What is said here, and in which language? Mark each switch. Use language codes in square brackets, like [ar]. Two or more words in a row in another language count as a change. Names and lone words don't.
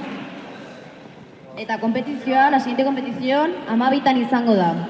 [eu] Eta kompetizioa, [es] la siguiente competición, [eu] 12tan izango da.